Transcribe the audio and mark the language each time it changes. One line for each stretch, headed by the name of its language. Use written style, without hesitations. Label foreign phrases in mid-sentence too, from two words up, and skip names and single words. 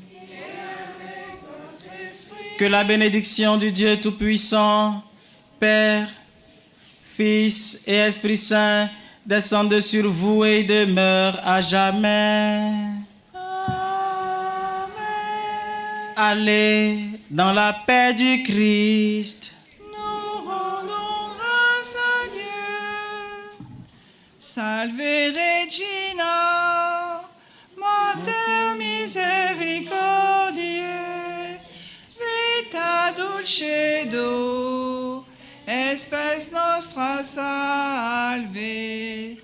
French: Que la bénédiction du Dieu Tout-Puissant, Père, Fils et Esprit Saint descende sur vous et demeure à jamais. Amen. Allez dans la paix du Christ. Nous rendons grâce à Dieu.
Latin: Salve Regina, Mater misericordiae, vita dulcedo, espes nostra salve.